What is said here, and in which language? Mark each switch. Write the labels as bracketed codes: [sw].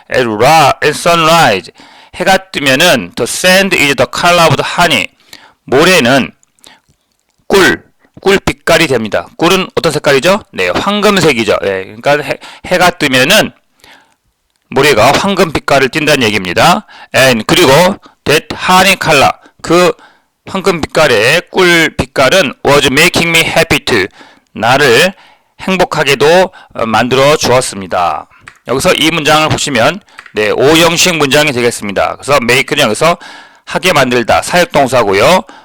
[en] At sunrise. [ko] 해가 뜨면은 [en] the sand is the color of the honey. [ko] 모래는 꿀 빛깔이 됩니다. 꿀은 어떤 색깔이죠? 네, 황금색이죠. 네, 그러니까 해가 뜨면은 모래가 황금 빛깔을 띈다는 얘기입니다. [en] And [ko] 그리고 [en] that honey color. [ko] 그 황금 빛깔의 꿀 빛깔은 [en] was making me happy too. [ko] 나를 행복하게도 만들어 주었습니다. 여기서 이 문장을 보시면 네, 5형식 문장이 되겠습니다. 그래서 make는 여기서 하게 만들다 사역동사고요.